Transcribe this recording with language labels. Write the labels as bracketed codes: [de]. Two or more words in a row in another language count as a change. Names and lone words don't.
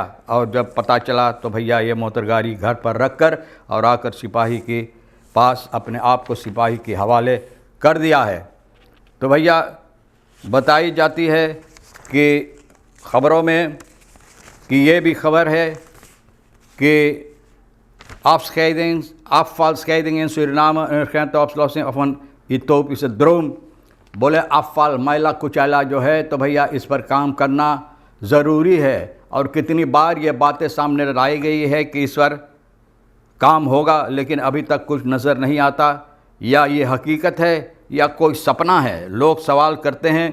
[hns] और जब पता चला तो भैया ये मोटरगाड़ी घर पर रखकर और आकर सिपाही के पास अपने आप को सिपाही के हवाले कर दिया है। तो भैया बताई जाती है कि ख़बरों में कि ये भी खबर है कि [nl] Afvalscheiding in Suriname erkent de oplossing van Ethiopische droom। [hns] बोले अफ़ाल मैला कुचैला जो है तो भैया इस पर काम करना ज़रूरी है। और कितनी बार ये बातें सामने लाई गई है कि इस पर काम होगा, लेकिन अभी तक कुछ नज़र नहीं आता। या ये हकीकत है या कोई सपना है, लोग सवाल करते हैं।